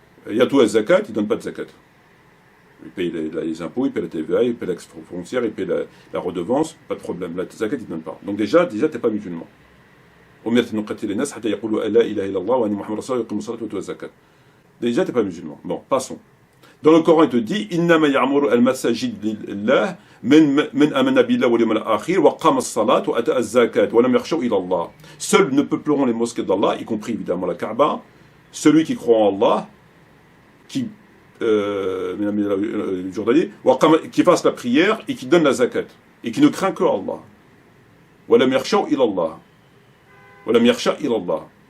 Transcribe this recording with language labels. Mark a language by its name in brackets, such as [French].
[Arabic] يَأْتُوا الزَّكَاةَ, [French] ils ne donnent pas de zakat. Ils payent les impôts, ils payent la TVA, ils payent la frontière, ils payent la redevance, pas de problème. La zakat, ils ne donnent pas. Donc déjà, tu n'es pas musulman. Déjà, tu n'es pas musulman. Bon, passons. Dans le Coran, il te dit [Arabic] إِنَّمَا يَعْمُرُ الْمَسَاجِدَ لِلَّهِ مَنْ آمَنَ بِاللَّهِ وَالْيَوْمِ الْآخِرِ وَأَقَامَ الصَّلَاةَ وَآتَى الزَّكَاةَ وَلَمْ يَخْشَوْا إِلَى اللَّهِ. [French] Seuls ne peupleront les mosquées d'Allah, y compris évidemment la Kaaba, celui qui croit en Allah, qui qui fasse la prière et qui donne la zakat et qui ne craint que Allah. [Arabic] وَلَمْ يَخْشَوْا إِلَى اللَّهِ. وَلَمْ يَخْشَ إِلَى اللَّهِ.